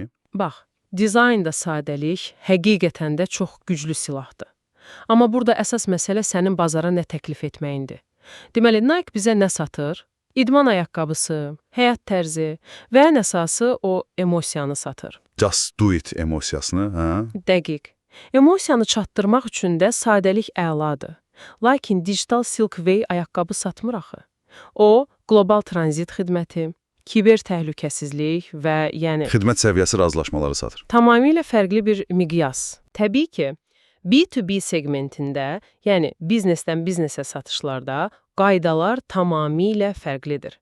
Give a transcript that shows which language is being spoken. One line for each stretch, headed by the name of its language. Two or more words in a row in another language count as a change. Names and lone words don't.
Azerbaijani: bax, dizaynda sadəlik həqiqətən də çox güclü silahdır. Amma burada əsas məsələ sənin bazara nə təklif etməyindir. Deməli, Nike bizə nə satır? İdman ayaqqabısı, həyat tərzi və ən əsası o emosiyanı satır.
English: Just do it
Azerbaijani: emosiyasını, hə? Dəqiq. Emosiyanı çatdırmaq üçün də sadəlik əladır. Lakin Digital Silkway ayaqqabı satmır axı. O, qlobal tranzit xidməti, kiber təhlükəsizlik və yəni Xidmət səviyyəsi razılaşmaları satır. tamamilə fərqli bir miqyas. Təbii ki, B2B segmentində, yəni biznesdən biznesə satışlarda qaydalar tamamilə fərqlidir.